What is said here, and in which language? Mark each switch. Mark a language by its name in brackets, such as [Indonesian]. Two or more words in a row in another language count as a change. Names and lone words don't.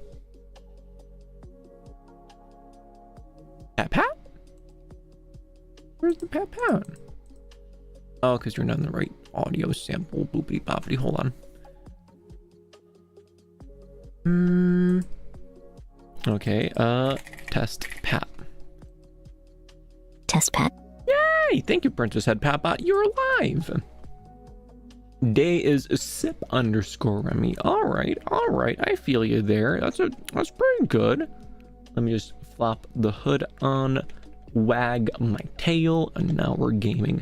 [English] Pat pat? Where's the pat pat? Oh, because you're not in the right audio sample. Boopity boppity. Hold on. Okay, test pat. Test pat. Yay! Thank you, Princess Head Pat Bot. You're alive. Day is sip underscore Remi. Alright. I feel you there. That's pretty good. Let me just flop the hood on, wag my tail, and now we're gaming.